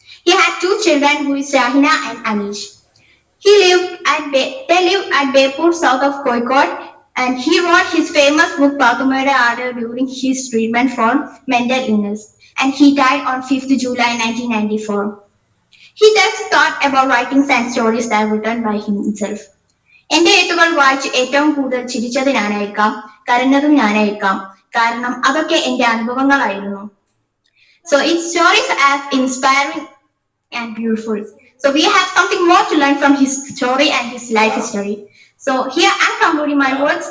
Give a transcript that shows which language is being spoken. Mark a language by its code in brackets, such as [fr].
[en] He had 2 children, who is Shahina and Anish. They lived at Bepur, south of Koikot, and he wrote his famous book Pathumada Ada during his treatment for mental illness, and he died on 5th July 1994. He just thought about writing sad stories that were written by himself. [ml] എന്റെ എഴുത്തുകൾ വായിച്ച് ഏറ്റവും കൂടുതൽ ചിരിച്ചത് ഞാനായിരിക്കാം, കരഞ്ഞതും ഞാനായിരിക്കാം, കാരണം അതൊക്കെ എന്റെ അനുഭവങ്ങളായിരുന്നു. [en] So its stories are inspiring and beautiful. So we have something more to learn from his story and his life history. So here I'm concluding my words.